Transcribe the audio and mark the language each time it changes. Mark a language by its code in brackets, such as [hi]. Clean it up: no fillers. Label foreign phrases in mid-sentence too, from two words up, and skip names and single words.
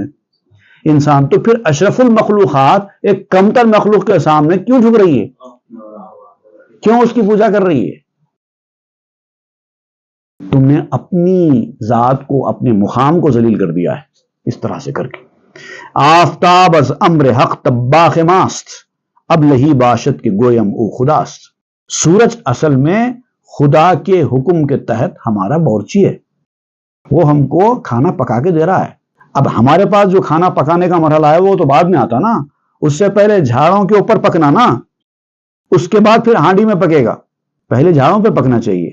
[ur] انسان۔ تو پھر اشرف المخلوقات ایک کمتر مخلوق کے سامنے کیوں جھک رہی ہے؟ کیوں اس کی پوجا کر رہی ہے؟ تم نے اپنی ذات کو، اپنے مقام کو ذلیل کر دیا ہے اس طرح سے کر کے۔ [fa] آفتاب از امر حق طباخ ماست، اب لہی باشد کے گویم او خداست۔ [ur] سورج اصل میں خدا کے حکم کے تحت ہمارا باورچی ہے، وہ ہم کو کھانا پکا کے دے رہا ہے۔ اب ہمارے پاس جو کھانا پکانے کا مرحلہ ہے وہ تو بعد میں آتا نا، اس سے پہلے جھاڑوں کے اوپر پکنا نا، اس کے بعد پھر ہانڈی میں پکے گا، پہلے جھاڑوں پہ پکنا چاہیے۔